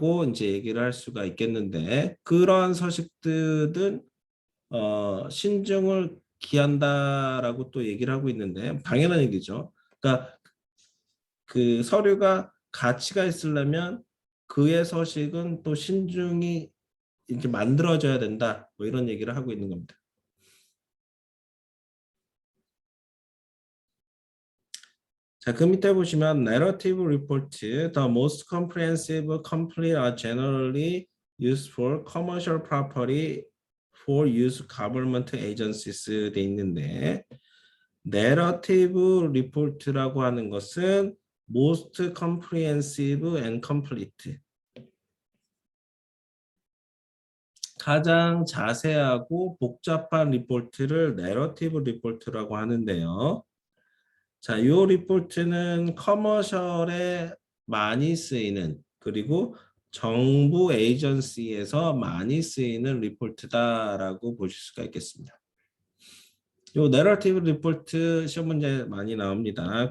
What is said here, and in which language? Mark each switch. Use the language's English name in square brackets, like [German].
[Korean] 이제 얘기를 할 수가 있겠는데 그러한 서식들은 신중을 기한다라고 또 얘기를 하고 있는데 당연한 얘기죠. 그러니까 그 서류가 가치가 있으려면 그의 서식은 또 신중히 이제 만들어져야 된다. 뭐 이런 얘기를 하고 있는 겁니다. 자, 그 밑에 보시면 [English] narrative report, the most comprehensive, complete are generally used for commercial property for use government agencies [Korean] 돼 있는데 [English] narrative report라고 [Korean] 하는 것은 [English] most comprehensive and complete [Korean] 가장 자세하고 복잡한 리포트를 내러티브 리포트라고 하는데요. 자, 이 리포트는 커머셜에 많이 쓰이는 그리고 정부 에이전시에서 많이 쓰이는 리포트다라고 보실 수가 있겠습니다. 요 내러티브 리포트 시험 문제 많이 나옵니다.